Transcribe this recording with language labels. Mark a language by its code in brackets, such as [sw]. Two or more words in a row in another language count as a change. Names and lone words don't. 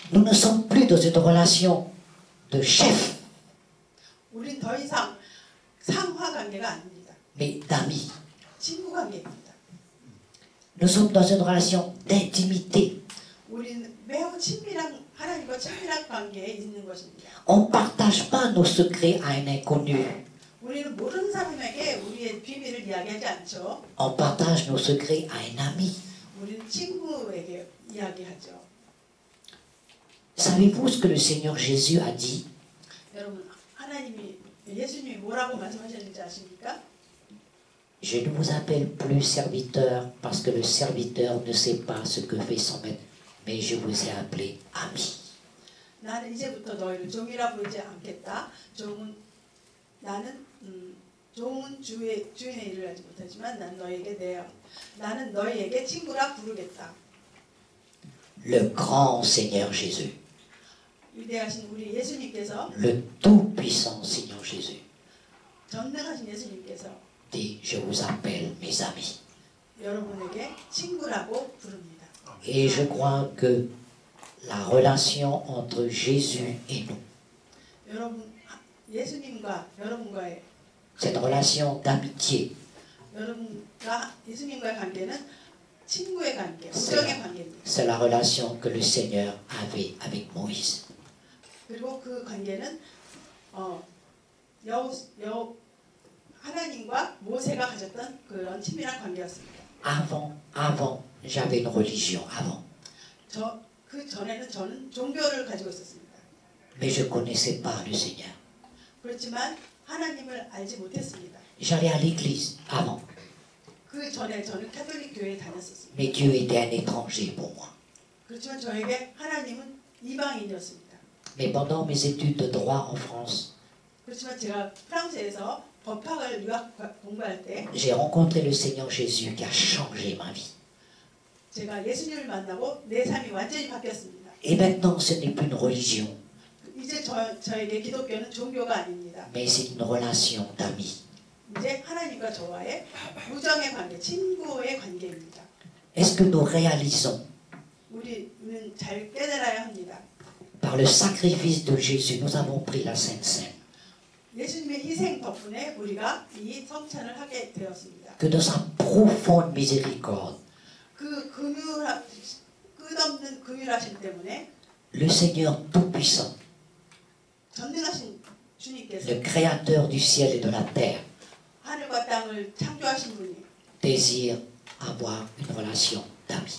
[fr] Nous ne sommes plus dans une relation de chef, [ko] 우린 더 이상 상하 관계가 아닙니다. [fr] mais d'amis. [ko] 친구 관계입니다. [fr] Nous sommes dans une relation d'intimité. [ko] 우리는 매우 친밀한 하나님과 친밀한 관계에 있는 것입니다. [fr] On ne partage pas nos secrets à un inconnu. [ko] 우리는 모르는 사람에게 우리의 비밀을 이야기하지 않죠. [fr] On partage nos secrets à un ami. [ko] 우리는 친구에게 이야기하죠. [fr] Savez-vous ce que le Seigneur Jésus a dit? [ko] 여러분, 예수님이 뭐라고 말씀하셨는지 아십니까? [fr] Je ne vous appelle plus serviteur parce que le serviteur ne sait pas ce que fait son maître, mais je vous ai appelé ami. [ko] 나는 이제부터 너희를 종이라 부르지 않겠다. 나는 종은 주인의 일을 하지 못하지만 나는 너희에게 친구라 부르겠다. [fr] Le grand Seigneur Jésus, [ko] 위대하신 우리 예수님께서 [fr] le tout-puissant Seigneur Jésus, [ko] 전능하신 예수님께서 [fr] dit je vous appelle mes amis. [ko] 여러분에게 친구라고 부릅니다. [fr] Et je crois que la relation entre Jésus et nous, [ko] 여러분 예수님과 여러분과의 [fr] cette relation d'amitié, [ko] 여러분과 예수님과의 관계는 친구의 관계, 우정의 관계입니다. [fr] c'est la relation que le Seigneur avait avec Moïse. [ko] 그리고 그 관계는 하나님과 모세가 가졌던 그런 친밀한 관계였습니다. [fr] Avant, j'avais une religion, avant. [ko] 그 전에는 저는 종교를 가지고 있었습니다. [fr] Mais je ne connaissais pas le Seigneur. [ko] 그렇지만 하나님을 알지 못했습니다. [fr] J'allais à l'église, avant. [ko] 그 전에 저는 카톨릭 교회에 다녔었습니다. [fr] Mais Dieu était un étranger pour moi. [ko] 그렇지만 저에게 하나님은 이방인이었습니다. [fr] Mais pendant mes études de droit en France, [ko] 그렇지만 제가 프랑스에서 법학을 유학 공부할 때 [fr] j'ai rencontré le Seigneur Jésus qui a changé ma vie. [ko] 제가 예수님을 만나고 내 삶이 완전히 바뀌었습니다. [fr] Et maintenant, ce n'est plus une religion, [ko] 이제 저에게 기독교는 종교가 아닙니다. [fr] mais c'est une relation d'amis. [ko] 이제 하나님과 저와의 우정의 관계, 친구의 관계입니다. [fr] Est-ce que nous réalisons, [ko] 우리는 잘 깨달아야 합니다. [fr] par le sacrifice de Jésus, nous avons pris la Sainte Seine, [ko] 예수님의 희생 덕분에 우리가 이 성찬을 하게 되었습니다. [fr] que dans sa profonde miséricorde, [ko] 그 끝없는 긍휼하심 때문에 [fr] le Seigneur Tout-Puissant, [ko] 전능하신 주님께서 [fr] le Créateur du ciel et de la terre, [ko] 하늘과 땅을 창조하신 분이 [fr] désire avoir une relation d'amis.